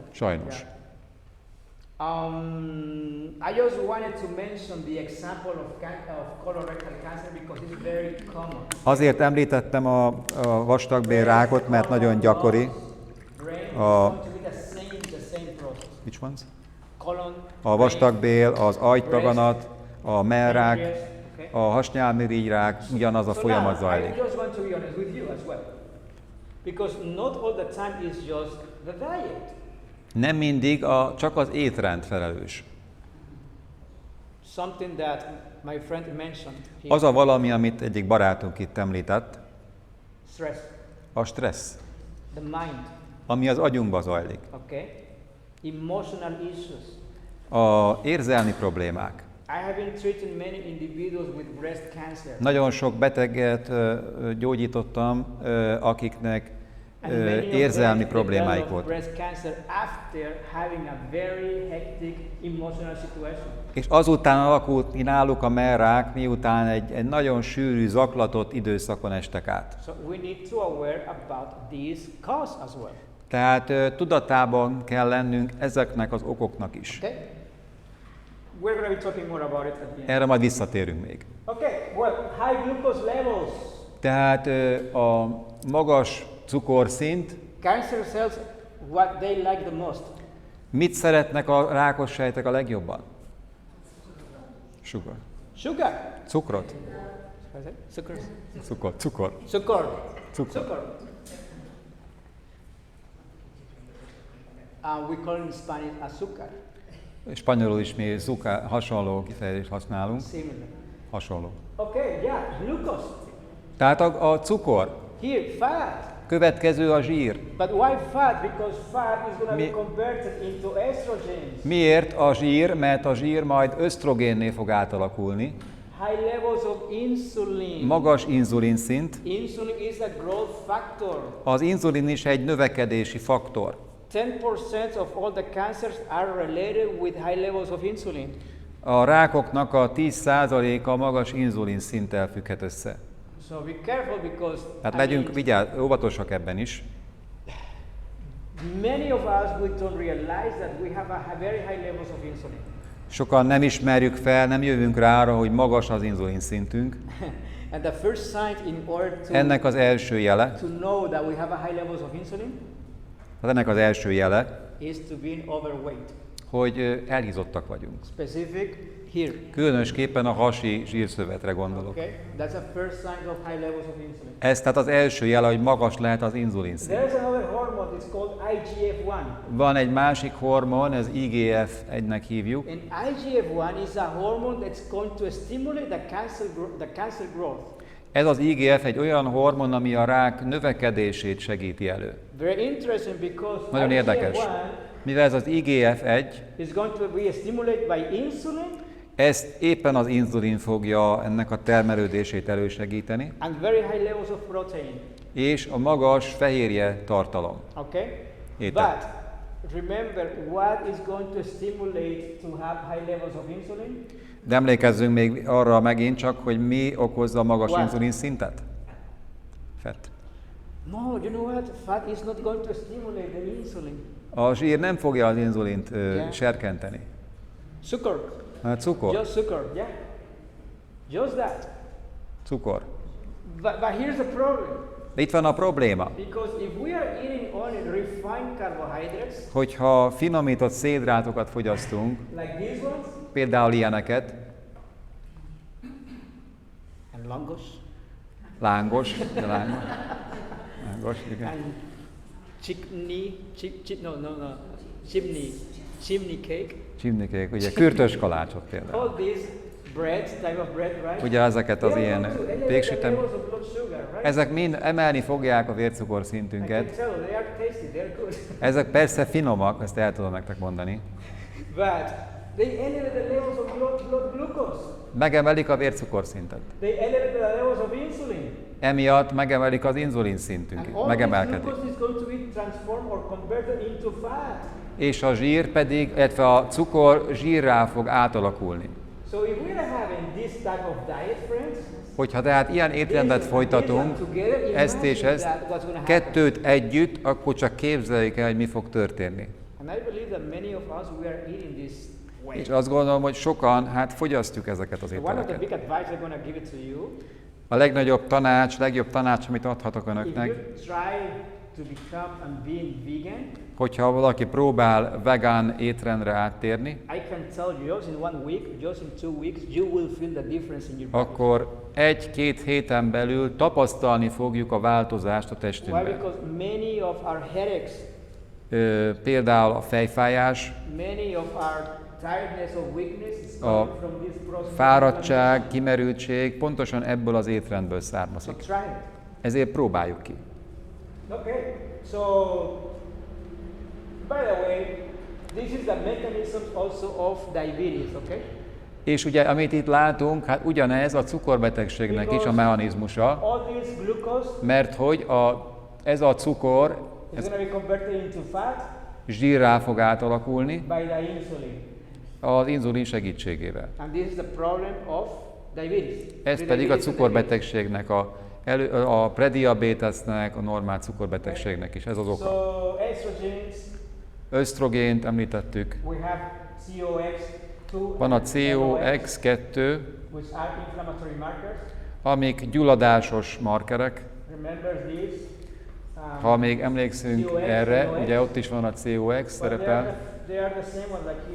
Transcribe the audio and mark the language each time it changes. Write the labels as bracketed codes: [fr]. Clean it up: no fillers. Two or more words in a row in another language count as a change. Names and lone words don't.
[hu] Sajnos. [en] Yeah. I just wanted to mention the example of colorectal cancer because it's very common. [hu] Azért említettem a vastagbélrákot, mert nagyon gyakori. [en] Brain is [hu] A- [en] going to be the same process. Which ones? Colon, [hu] A vastagbél, az agydaganat, a mellrák, [en] pancreas, okay? [hu] a hasnyálmirigyrák, ugyanaz a [en] So [hu] folyamat [en] now, [hu] zajlik. [en] I just want to be honest with you as well. Because not all the time is just the diet. [hu] Nem mindig csak az étrend felelős. [en] Something that my friend mentioned here, [hu] Az a valami, amit egyik barátunk itt említett, [en] stress, [hu] a stressz, [en] the mind, [hu] ami az agyunkba zajlik. [en] okay? Emotional issues. [hu] A érzelmi problémák. [en] I have been treating many individuals with breast cancer. [hu] Nagyon sok beteget gyógyítottam, akiknek [en] And many of them [hu] érzelmi problémáik [en] developed [hu] voltak. [en] breast cancer after having a very hectic emotional situation. [hu] És azután alakult ki náluk a mellrák, miután egy nagyon sűrű, zaklatott időszakon estek át. [en] So we need to aware about this cause as well. [hu] Tehát tudatában kell lennünk ezeknek az okoknak is. [en] Okay? We're going to be talking more about it at the end. [hu] Erre majd visszatérünk még. [en] Okay, well, high glucose levels. [hu] Tehát a magas cukorszint, [en] Cancer cells, what they like the most. [hu] mit szeretnek a rákos sejtek a legjobban? [en] Sugar. Sugar. [hu] Cukrot? [en] Sugar. [hu] Cukor. Cukor. [en] Sugar. [hu] Cukor. [en] Sugar. We call in Spanish azúcar. [hu] Spanyolul is mi hasonló kifejezést használunk. [en] Similar. [hu] Hasonló. [en] Okay, yeah, glucose. [hu] Tehát a cukor. [en] Here, fat. [hu] Következő a zsír. [en] But why fat? Because fat is going to [hu] Mi- [en] be converted into estrogens. [hu] Miért a zsír? Mert a zsír majd ösztrogénné fog átalakulni. [en] High levels of insulin. [hu] Magas inzulin szint. [en] Insulin is a growth factor. [hu] Az inzulin is egy növekedési faktor. [en] 10% of all the cancers are related with high levels of insulin. [hu] A rákoknak a 10%-a magas inzulin szinttel függhet össze. [en] So be careful because [hu] Tehát [en] I [hu] legyünk [en] mean, [hu] óvatosak ebben is. [en] many of us we don't realize that we have a very high levels of insulin. [hu] Sokan nem ismerjük fel, nem jövünk rá arra, hogy magas az inzulin szintünk. [en] And the first sign in order [hu] Ennek az első jele, [en] to know that we have a high levels of insulin [hu] ennek az első jele, [en] is to be overweight. [hu] hogy elhízottak vagyunk. [en] Specific here. [hu] Különösképpen a hasi zsírszövetre gondolok. [en] Okay, that's a first sign of high levels of insulin. [hu] Ez tehát az első jele, hogy magas lehet az inzulin szint. [en] There's another hormone, it's called IGF-1. [hu] Van egy másik hormon, ez IGF-1-nek hívjuk. [en] And IGF-1 is a hormone that's going to stimulate the cancer growth. [hu] Ez az IGF egy olyan hormon, ami a rák növekedését segíti elő. [en] Very interesting because [hu] Nagyon érdekes. [en] IGF-1 [hu] Mivel ez az IGF-1, [en] is going to be stimulated by insulin [hu] ezt éppen az inzulin fogja ennek a termelődését elősegíteni, [en] and very high levels of protein. [hu] és a magas fehérje tartalom. [en] Okay? [hu] Étel. [en] But remember what is going to stimulate to have high levels of insulin? [hu] De emlékezzünk még arra megint csak, hogy mi okozza a magas [en] What? [hu] inzulin szintet? Fett. [en] No, you know what? Fat is not going to stimulate the insulin. [hu] A zsír nem fogja az inzulint [en] Yeah. [hu] serkenteni. [en] Sugar. [hu] Cukor. [en] Just sugar, yeah. Just that. [hu] Cukor. [en] But here's the problem. [hu] De itt van a probléma, [en] Because if we are eating only refined carbohydrates, [hu] hogyha finomított szénhidrátokat fogyasztunk, [en] like these ones, [hu] például ilyeneket, [en] and langos, [hu] lángos, de lángos, igen. [en] and chimney cake, [hu] Csimnikék, ugye kürtös kalácsot például. [en] all these breads, type of bread, right? [hu] Ugye ezeket az [en] They are [hu] ilyen [en] going to elevate the [hu] péksütem, [en] levels of blood sugar, right? [hu] ezek mind emelni fogják a vércukor [en] I can [hu] szintünket. [en] tell, they are tasty, they're good. [hu] Ezek persze finomak, ezt el tudom nektek mondani. [en] But they elevate the levels of blood glucose. [hu] Megemelik a vércukorszintet. [en] They elevate the levels of insulin. [hu] Emiatt megemelik az inzulin szintünk, [en] And all this [hu] megemelkedik. [en] glucose is going to be transformed or converted into fat. [hu] És a zsír pedig, illetve a cukor zsírrá fog átalakulni. [en] So if we are having this type of diet, friends, [hu] Hogyha tehát ilyen étrendet folytatunk, ezt és ezt, kettőt együtt, akkor csak képzeljük el, hogy mi fog történni. [en] and I believe that many of us we are eating this way. [hu] És azt gondolom, hogy sokan hát fogyasztjuk ezeket az [en] So one of the [hu] ételeket. [en] big advice I'm going to give it to you, [hu] A legjobb tanács, amit adhatok [en] if [hu] önöknek, [en] you try to become and being vegan, [hu] hogyha valaki próbál vegán étrendre áttérni, [en] I can tell you just in 1 week, just in 2 weeks, you will feel the difference in your body. [hu] akkor 1-2 héten belül tapasztalni fogjuk a változást a [en] Why? [hu] testünkben. [en] Because many of our headaches, [hu] Például a fejfájás, [en] many of our tiredness or weakness is [hu] a [en] coming from this process. [hu] fáradtság, kimerültség pontosan ebből az étrendből [en] So [hu] származik. [en] try it. [hu] Ezért próbáljuk ki. [en] Okay, so by the way, this is the mechanism also of diabetes, okay? [hu] És ugye, amit itt látunk, hát ugyanez a cukorbetegségnek is a mechanizmusa, [en] All this glucose [hu] mert hogy ez a cukor, [en] is [hu] ez [en] going to be converted into fat [hu] zsírrá fog átalakulni [en] by the insulin. [hu] az inzulin segítségével. [en] And this is the problem of diabetes. [hu] Ez pedig a cukorbetegségnek, a prediabetesnek, a normál cukorbetegségnek is, ez az oka. [en] So estrogens, [hu] Ösztrogént említettük, [en] we have COX-2 [hu] van a and COX-2, [en] which are inflammatory markers. [hu] amik gyulladásos markerek. [en] Remember this? [hu] Ha még emlékszünk [en] COX, [hu] erre, [en] NOx. [hu] ugye ott is van a COX [en] But [hu] szerepel, [en] they are the same one like here.